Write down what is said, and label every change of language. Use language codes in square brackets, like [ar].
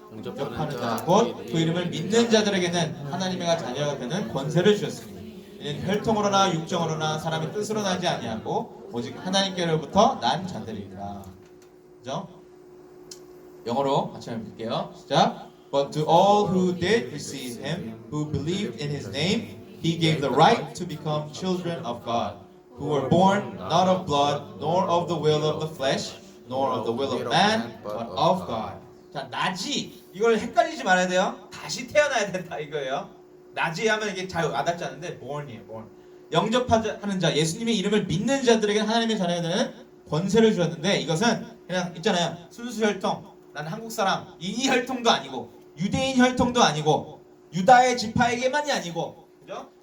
[ko] 영접하는 자 곧 그 이름을 믿는 자들에게는 하나님의 자녀가 되는 권세를 주셨으니 이는 혈통으로나 육정으로나 사람의 뜻으로 나지 아니하고 오직 하나님께로부터 난 자들이니라. 그죠? 영어로 같이 한번 볼게요. 시작. [en] But to all who did receive him, who believed in his name, he gave the right to become children of God, who were born not of blood, nor of the will of the flesh, nor of the will of man, but of God. [ko] 자, 나지. 이걸 헷갈리지 말아야 돼요. 다시 태어나야 된다 이거예요. 나지 하면 이게 잘 와닿지 않는데 born이에요. [en] born. [ko] 영접하는 자, 예수님의 이름을 믿는 자들에게 하나님의 자녀가 되는 권세를 주었는데 이것은 그냥 있잖아요. 순수 혈통, 나는 한국 사람, 이 혈통도 아니고 유대인 혈통도 아니고 유다의 지파에게만이 아니고, 그죠?